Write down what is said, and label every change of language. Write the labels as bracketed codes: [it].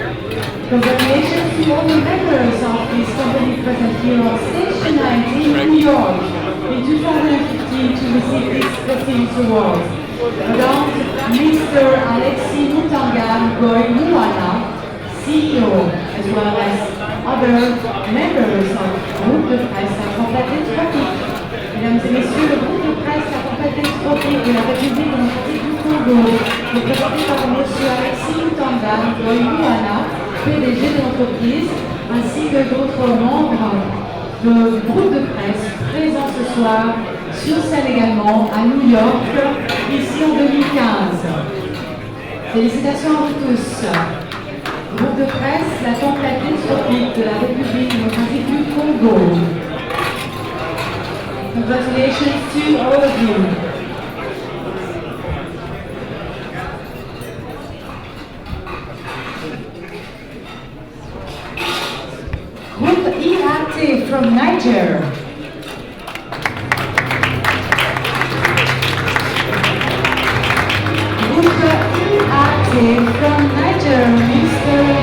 [en] Congratulations to all the members of this company present here on stage tonight in New York in 2015 to receive this prestigious award. Madame Mr. Alexis Mutanga Goiwana, CEO, as well as other members of Groupe de Presse La Tempête Tropique. [fr] Mesdames et messieurs, le Groupe de Presse La Tempête Tropique de la République démocratique du Congo, représenté par Monsieur Alexis Mutanga Goiwana, PDG de l'entreprise, ainsi que d'autres membres de Groupe de Presse présents ce soir sur scène également à New York, ici en 2015. Félicitations à vous tous. Groupe de Presse, La Tempête Tropique de la République démocratique du Congo. [en] Congratulations to all of you. Group EAT from Niger. Group EAT from Niger, Mr.